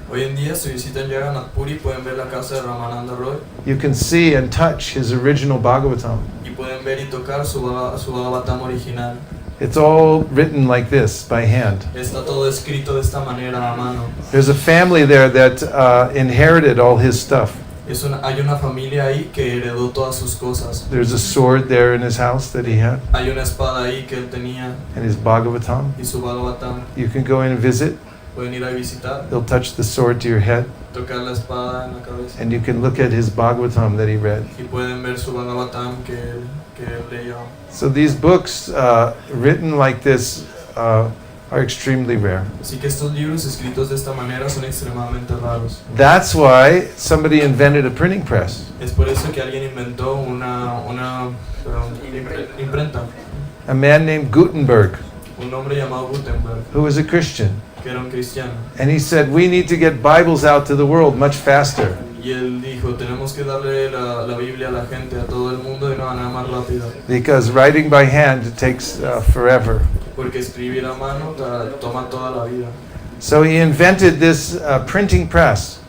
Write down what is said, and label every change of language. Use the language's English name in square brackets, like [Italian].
[Spanish] Hoy en día, si visitan Jagannath Puri, pueden ver la casa de Ramananda Roy [English] You can see and touch his original Bhagavatam. [Spanish] y pueden ver y tocar su Bhagavatam original. [English] It's all written like this by hand. [Spanish] Está todo escrito de esta manera a mano. [English] There's a family there that inherited all his stuff. [Spanish] Hay una familia ahí que heredó todas sus cosas. [English] There's a sword there in his house that he had, [Spanish] Hay una espada ahí que él tenía [English] and his Bhagavatam. [Spanish] y su Bhagavatam. [English] You can go in and visit. [Spanish] Pueden ir a visitar, [English] They'll touch the sword to your head, [Spanish] tocar la espada en la cabeza [English] and you can look at his Bhagavatam that he read. [Spanish] y pueden ver su Bhagavatam que él leyó. [English] So these books written like this are extremely rare. [Spanish] Así que estos libros escritos de esta manera son extremadamente raros. [English] That's why somebody invented a printing press. [Spanish] Es por eso que alguien inventó una imprenta. [English] A man named Gutenberg, [Spanish] Un hombre llamado Gutenberg, [English] who was a Christian. [Spanish] que era un cristiano. [English] And he said, we need to get Bibles out to the world much faster. [Spanish] Y él dijo, tenemos que darle la Biblia a la gente, a todo el mundo, de una manera más rápida. [English] Because writing by hand takes forever. [Spanish] Porque escribir a mano toma toda la vida. [English] So he invented this printing press.